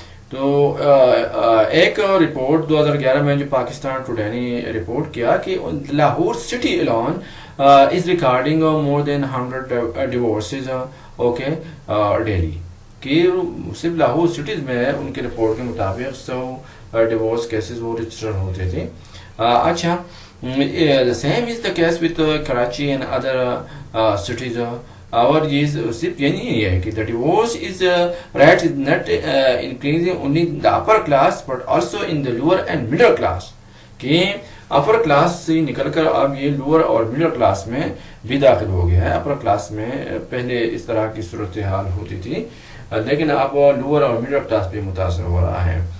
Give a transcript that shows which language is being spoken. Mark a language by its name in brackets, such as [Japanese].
[Urdu] تو ایک رپورٹ 2011 میں جو پاکستان ٹوڈے نے رپورٹ کیا کہ Lahore city [English] alone is recording more than 100 divorces [Urdu] okay daily. کہ صرف لاہور سٹیز میں ان کے رپورٹ کے مطابق 100 ڈیورس کیسز وہ رجسٹر ہوتے تھے. [English] اچھا، same is the case with Karachi and other cities. [Urdu] اور یہ صرف یہ نہیں ہے کہ [English] the divorce rate is not increasing only in the upper class but also in the lower and middle class. [Urdu] کہ اپر کلاس سے نکل کر اب یہ لوور اور مڈل کلاس میں بھی داخل ہو گیا ہے. اپر کلاس میں پہلے اس طرح کی صورتحال ہوتی تھی، لیکن اب لوور اور مڈل کلاس بھی متاثر ہو رہا ہے.